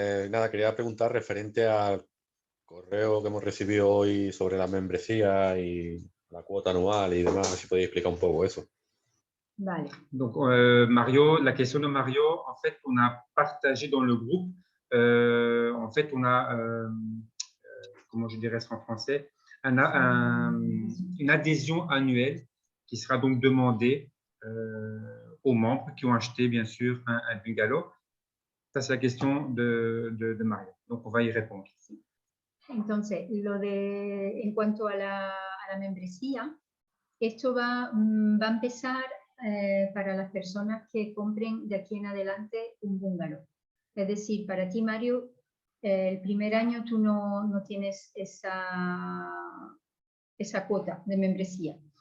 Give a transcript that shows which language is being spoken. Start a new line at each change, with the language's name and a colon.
Spanish: Nada, quería preguntar referente al correo que hemos recibido hoy sobre la membresía y la cuota anual y demás, si podéis explicar un poco eso. Vale.
French: Donc, Mario, la question de Mario, en fait, on a partagé dans le groupe, en fait, on a, comment je dirais ça en français, une adhésion annuelle qui sera donc demandée aux membres qui ont acheté, bien sûr, un bungalow. Ça, c'est la question de Mario. Donc, on va y répondre.
Spanish: Entonces, en cuanto a la membresía, esto va a empezar para las personas que compren de aquí en adelante un bungalow. Es decir, para ti, Mario, el primer año tú no tienes esa cuota de membresía.